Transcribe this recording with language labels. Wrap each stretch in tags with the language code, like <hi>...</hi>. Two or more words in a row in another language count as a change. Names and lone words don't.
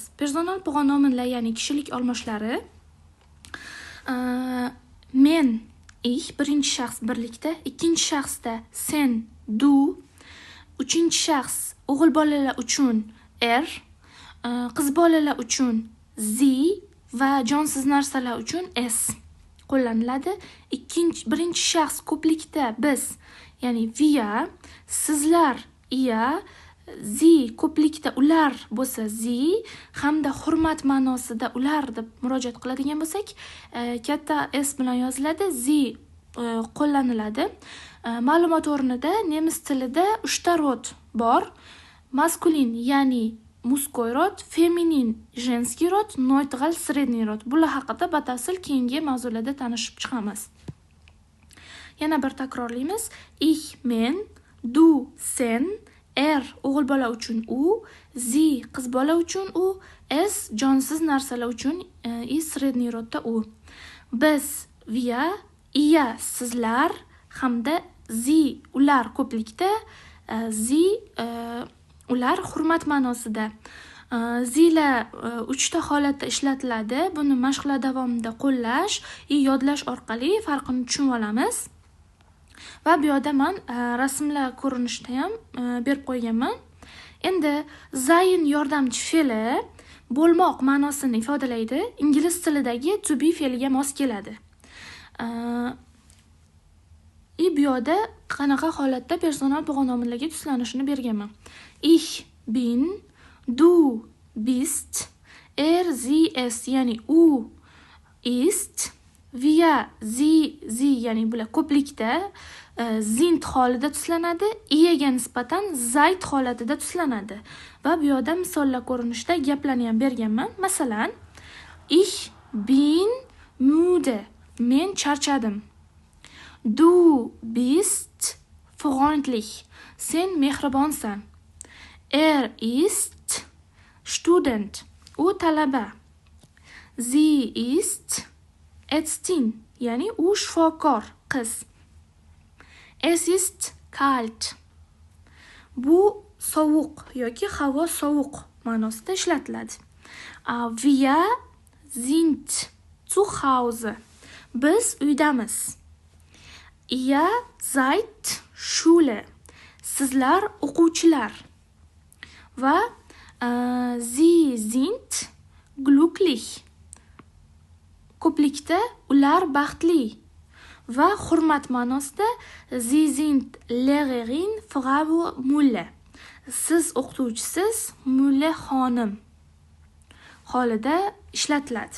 <uz>Personal pog'onomlar, ya'ni kishilik olmoshlari men, ich birinchi shaxs birlikda, ikkinchi shaxsda sen, du, uchinchi shaxs o'g'il bolalar uchun er, qiz bolalar uchun sie va jonsiz narsalar uchun s qo'llaniladi. Birinchi shaxs ko'plikda biz, ya'ni wir, sizlar ihr, sie ko'plikda ular bo'lsa sie hamda hurmat ma'nosida ular deb murojaat qiladigan bo'lsak katta s bilan yoziladi. Sie qo'llaniladi. Ma'lumot o'rnida nemis tilida 3 ta rod bor. Maskulin, ya'ni muskoy rod, feminin, женский rod, neutral, средний rod. Bular haqida batafsil keyingi mavzularda tanishib chiqamiz. Yana bir takrorlaymiz. Ich men, du sen, er o'g'il bola uchun u, sie qiz bola uchun u, s jonsiz narsalar uchun</uz> <ru>и средний</ru> <uz>rodda u. Biz wir, ihr sizlar hamda sie ular ko'plikda, sie ular hurmat ma'nosida. Ziylar 3 ta holatda ishlatiladi. Buni mashqlar davomida qo'llash va yodlash orqali farqini tushunib olamiz. Va bu yerda men rasmlar ko'rinishida ham berib qo'yganman. Endi zayin yordamchi fe'li bo'lmoq ma'nosini ifodalaydi. Ingliz tilidagi</uz> <en>to be</en> <uz>fe'liga mos keladi. Bu yerda qanaqa holatda personal pog'onomlarga tuslanishini berganman.</uz> <de>Ich bin, du bist, er sie es,</de> <uz>ya'ni u ist,</uz> <de>wir sie</de> <uz>ya'ni bular ko'plikda sind holida tuslanadi, iyaga nisbatan seid holatida tuslanadi. Va bu yerda misollar ko'rinishida gaplarni ham berganman. Masalan,</uz> <de>ich bin müde,</de> <uz>men charchadim.</uz> <de>Du bist freundlich,</de> <uz>sen mehribonsan.</uz> <de>Er ist Student,</de> <uz>u talaba.</uz> <de>Sie ist Ärztin,</de> <uz>ya'ni u shifokor, qiz.</uz> <de>Es ist kalt.</de> <uz>Bu sovuq yoki havo sovuq ma'nosida ishlatiladi.</uz> <de>Wir sind zu Hause.</de> <uz>Biz uydamiz.</uz> <de>Ihr seid Schule.</de> <uz>Sizlar o'quvchilar. Va</uz> <de>sie sind glücklich.</de> <uz>Ko'plikda ular baxtli. Va hurmat ma'nosida</uz> <de>sie sind Lehrerin Frau Müller.</de> <uz>Siz o'qituvchisiz Müller xonim holida ishlatiladi.</uz>